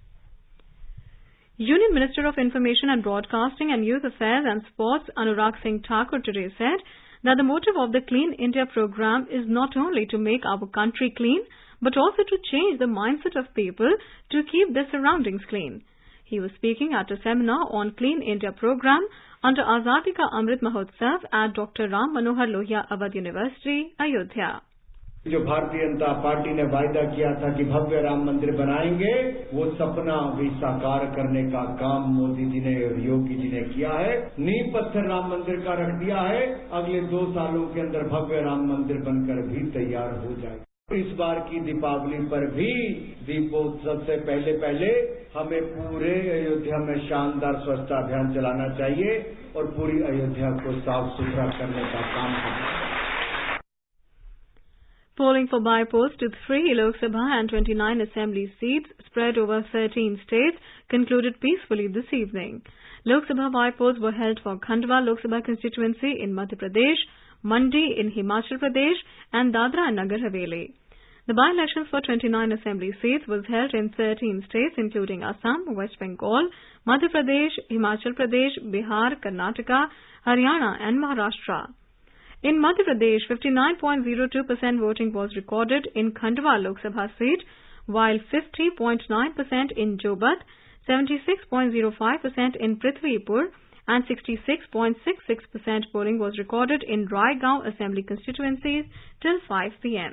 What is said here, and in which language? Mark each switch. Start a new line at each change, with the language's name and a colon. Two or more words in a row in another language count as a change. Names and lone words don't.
English: Union Minister of Information and Broadcasting and Youth Affairs and Sports Anurag Singh Thakur today said that the motive of the Clean India program is not only to make our country clean, but also to change the mindset of people to keep their surroundings clean. He was speaking at a seminar on Clean India program under Azadi Ka Amrit Mahotsav at Dr. Ram Manohar Lohia Awadh University, Ayodhya.
Hindi: जो भारतीय जनता पार्टी ने वायदा किया था कि भव्य राम मंदिर बनाएंगे, वो सपना भी साकार करने का काम मोदी जी ने और योगी जी ने किया है। नींव पत्थर राम मंदिर का रख दिया है, अगले 2 सालों के अंदर भव्य राम मंदिर बनकर भी तैयार हो जाएगा। इस बार की दीपावली पर भी दीपोत्सव से पहले हमें पूरे अयोध्या में शानदार स्वच्छता अभियान चलाना चाहिए और पूरी अयोध्या को साफ सुथरा करने का काम करना चाहिए।
English: Polling for by-post to 3 Lok Sabha and 29 Assembly seats spread over 13 states concluded peacefully this evening. Lok Sabha by-polls were held for Khandwa Lok Sabha constituency in Madhya Pradesh, Mandi in Himachal Pradesh and Dadra and Nagar Haveli. The by-elections for 29 Assembly seats was held in 13 states including Assam, West Bengal, Madhya Pradesh, Himachal Pradesh, Bihar, Karnataka, Haryana and Maharashtra. In Madhya Pradesh, 59.02% voting was recorded in Khandwa Lok Sabha seat, while 50.9% in Jobat, 76.05% in Prithvipur and 66.66% polling was recorded in Raigaon Assembly constituencies till 5 p.m.